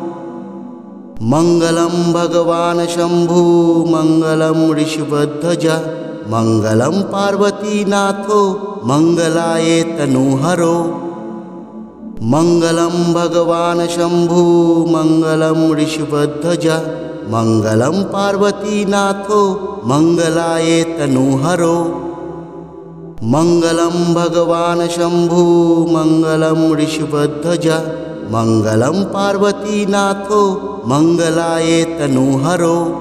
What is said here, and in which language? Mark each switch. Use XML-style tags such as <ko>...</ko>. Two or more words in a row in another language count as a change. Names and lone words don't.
<sa>মঙ্গলম ভগবান শম্ভু মঙ্গলম ঋষভধ্বজা মঙ্গলম পার্বতীনাথ মঙ্গলায়ে তনুহরো। মঙ্গলম ভগবান শম্ভু মঙ্গলম ঋষভধ্বজা मङ्गलं पार्वतीनाथो मङ्गलाय तनूहरो मङ्गलं भगवान् शम्भु मङ्गलं ऋषभध्वज मङ्गलं पार्वतीनाथो मङ्गलाय तनूहरो</sa>